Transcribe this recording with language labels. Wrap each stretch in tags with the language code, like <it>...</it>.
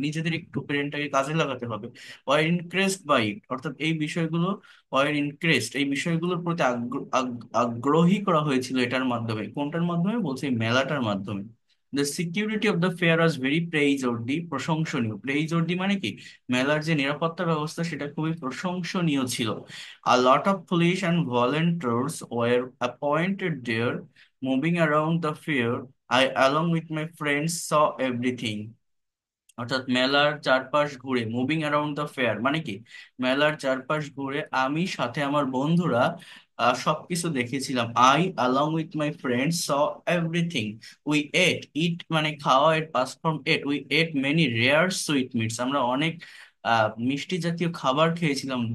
<bn>নিজেদের একটু ব্রেনটাকে কাজে লাগাতে হবে।</bn> <en>were increased by it,</en> <bn>অর্থাৎ এই বিষয়গুলো, ওয়ার ইনক্রেজড এই বিষয়গুলোর প্রতি আগ্রহী করা হয়েছিল এটার মাধ্যমে। কোনটার মাধ্যমে বলছে, এই মেলাটার মাধ্যমে।</bn> <en>the security of the fair was very praiseworthy,</en> <bn>প্রশংসনীয়। প্রেইজওয়ার্দি মানে কি, মেলার যে নিরাপত্তা ব্যবস্থা সেটা খুবই প্রশংসনীয় ছিল।</bn> <en>A lot of police and volunteers were appointed there, moving around the fair. I, along with my friends, saw everything.</en> <bn>অর্থাৎ মেলার চারপাশ ঘুরে,</bn> <en>moving around the fair</en> <bn>মানে কি, মেলার চারপাশ ঘুরে আমি সাথে আমার বন্ধুরা সবকিছু দেখেছিলাম।</bn> <en>I along with my friends saw everything. We ate, eat</en> <bn>মানে খাওয়া, এর</bn> <en>Past form ate. We ate many rare sweetmeats,</en> <bn>আমরা অনেক মিষ্টি জাতীয় খাবার খেয়েছিলাম।</bn>